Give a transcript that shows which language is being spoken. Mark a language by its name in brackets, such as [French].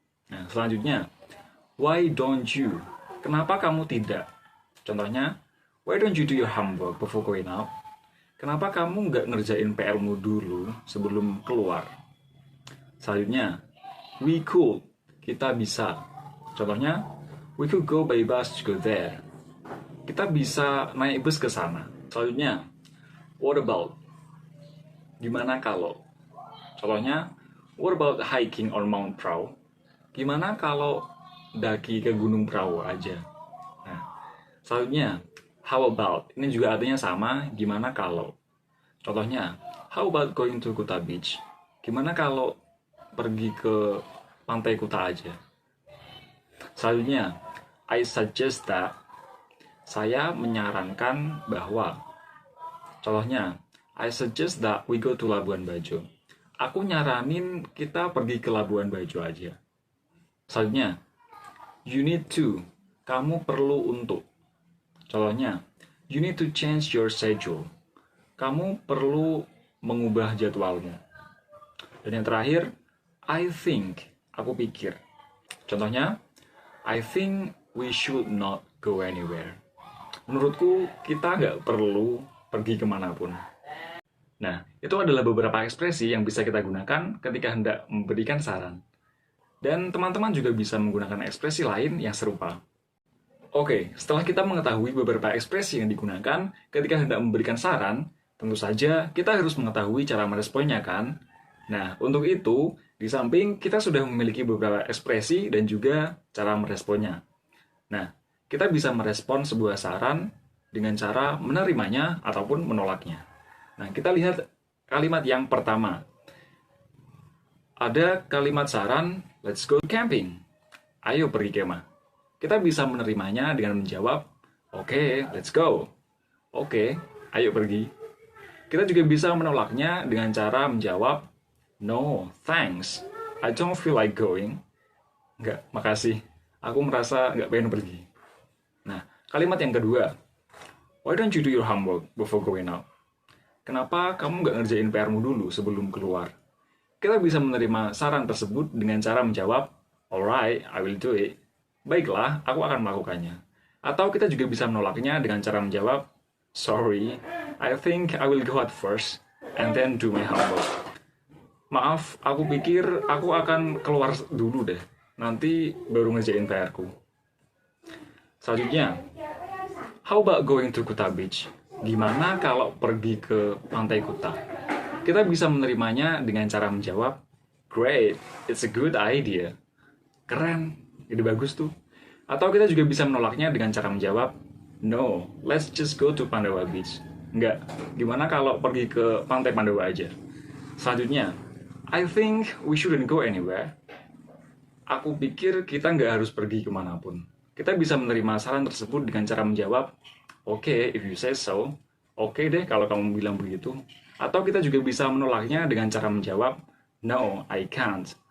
[Indonesian] Nah, selanjutnya, [English] why don't you? [Indonesian] Kenapa kamu tidak? Contohnya, [English] why don't you do your homework before going out? [Indonesian] Kenapa kamu nggak ngerjain PR-mu dulu sebelum keluar? Selanjutnya, [English] we could. [Indonesian] Kita bisa. Contohnya, [English] we could go by bus to go there. [Indonesian] Kita bisa naik bus ke sana. Selanjutnya, [English] what about? [Indonesian] Gimana kalau? Contohnya, [English] what about hiking on Mount Prau? [Indonesian] Gimana kalau daki ke Gunung Prau aja? Nah, selanjutnya, [English] how about? [Indonesian] Ini juga artinya sama, gimana kalau? Contohnya, [English] how about going to Kuta Beach? [Indonesian] Gimana kalau pergi ke pantai Kuta aja? Selanjutnya, [English] I suggest that. [Indonesian] Saya menyarankan bahwa. Contohnya, [English] I suggest that we go to Labuan Bajo. [Indonesian] Aku nyaranin kita pergi ke Labuan Bajo aja. Selanjutnya, [English] you need to. [Indonesian] Kamu perlu untuk. Contohnya, [English] you need to change your schedule. [Indonesian] Kamu perlu mengubah jadwalmu. Dan yang terakhir, [English] I think. [Indonesian] Aku pikir. Contohnya, [English] I think we should not go anywhere. [Indonesian] Menurutku, kita nggak perlu pergi kemanapun. Nah, itu adalah beberapa ekspresi yang bisa kita gunakan ketika hendak memberikan saran. Dan teman-teman juga bisa menggunakan ekspresi lain yang serupa. Oke, setelah kita mengetahui beberapa ekspresi yang digunakan ketika hendak memberikan saran, tentu saja kita harus mengetahui cara meresponnya kan? Nah, untuk itu, di samping kita sudah memiliki beberapa ekspresi dan juga cara meresponnya. Nah, kita bisa merespon sebuah saran dengan cara menerimanya ataupun menolaknya. Nah, kita lihat kalimat yang pertama. Ada kalimat saran, [English] let's go camping. [Indonesian] Ayo pergi kemah. Kita bisa menerimanya dengan menjawab, oke, [English] let's go. [Indonesian] Oke, ayo pergi. Kita juga bisa menolaknya dengan cara menjawab, [English] no, thanks. I don't feel like going. [Indonesian] Enggak, makasih. Aku merasa nggak pengen pergi. Nah, kalimat yang kedua. [English] Why don't you do your homework before going out? [Indonesian] Kenapa kamu nggak ngerjain PR-mu dulu sebelum keluar? Kita bisa menerima saran tersebut dengan cara menjawab, [English] alright, I will do it. [Indonesian] Baiklah, aku akan melakukannya. Atau kita juga bisa menolaknya dengan cara menjawab, [English] sorry, I think I will go out first and then do my homework. [Indonesian] Maaf, aku pikir aku akan keluar dulu deh. Nanti baru ngerjain PR-ku. Selanjutnya, [English] how about going to Kuta Beach? [Indonesian] Gimana kalau pergi ke pantai Kuta? Kita bisa menerimanya dengan cara menjawab, [English] great, it's a good idea. [Indonesian] Keren, ide bagus tuh. Atau kita juga bisa menolaknya dengan cara menjawab, [English] No, let's just go to Pandawa Beach. [Indonesian] Enggak, gimana kalau pergi ke pantai Pandawa aja? Selanjutnya, [English] I think we shouldn't go anywhere. [Indonesian] Aku pikir kita nggak harus pergi kemanapun. Kita bisa menerima saran tersebut dengan cara menjawab, [English] "Okay, if you say so." [Indonesian] Oke deh kalau kamu bilang begitu. Atau kita juga bisa menolaknya dengan cara menjawab, [English] "No, I can't.